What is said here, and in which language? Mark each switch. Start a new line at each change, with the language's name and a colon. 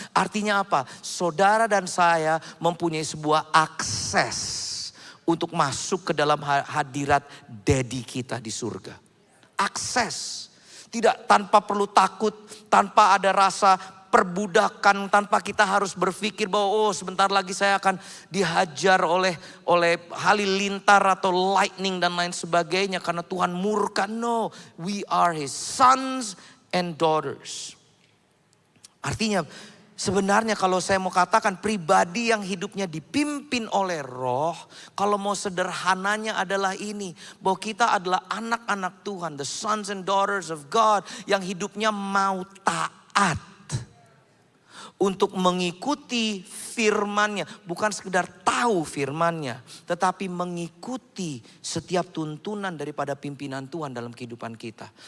Indonesian: Artinya apa? Saudara dan saya mempunyai sebuah akses untuk masuk ke dalam hadirat Daddy kita di surga. Akses. Tidak tanpa perlu takut, tanpa ada rasa perbudakan, tanpa kita harus berpikir bahwa sebentar lagi saya akan dihajar oleh halilintar atau lightning dan lain sebagainya karena Tuhan murka.
English: No, we are His sons and daughters.
Indonesian: Artinya sebenarnya kalau saya mau katakan pribadi yang hidupnya dipimpin oleh roh, kalau mau sederhananya adalah ini, bahwa kita adalah anak-anak Tuhan,
English: the sons and daughters of God
Indonesian: yang hidupnya mau taat untuk mengikuti firman-Nya, bukan sekedar tahu firman-Nya, tetapi mengikuti setiap tuntunan daripada pimpinan Tuhan dalam kehidupan kita.